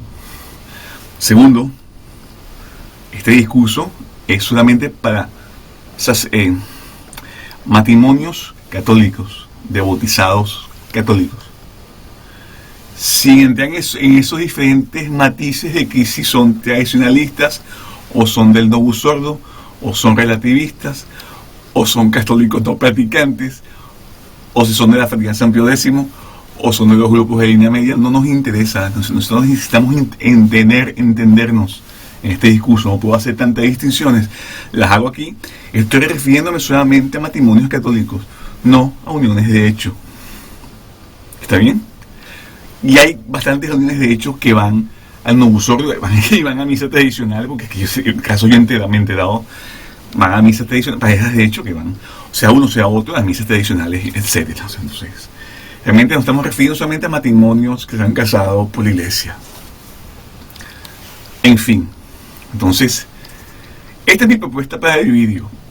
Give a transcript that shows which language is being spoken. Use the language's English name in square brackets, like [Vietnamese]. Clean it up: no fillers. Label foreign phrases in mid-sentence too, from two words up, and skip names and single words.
[Spanish] Segundo, este discurso es solamente para matrimonios católicos, de bautizados católicos, sin entrar en esos diferentes matices de que si son tradicionalistas, o son del [Latin] novus ordo, [Spanish] o son relativistas, o son católicos no practicantes, o si son de la Fraternidad San Pío X, o son de los grupos de línea media. No nos interesa. Nosotros necesitamos entendernos en este discurso. No puedo hacer tantas distinciones. Las hago aquí. Estoy refiriéndome solamente a matrimonios católicos, no a uniones de hecho. ¿Está bien? Y hay bastantes uniones de hecho que van al [Latin] novus ordo [Spanish] y van a misa tradicional, porque es que en el caso yo me he enterado, van a misas tradicionales, parejas de hecho que van, sea uno sea otro, a las misas tradicionales, etc. Entonces, realmente nos estamos refiriendo solamente a matrimonios que se han casado por la Iglesia. En fin, entonces, esta es mi propuesta para el vídeo.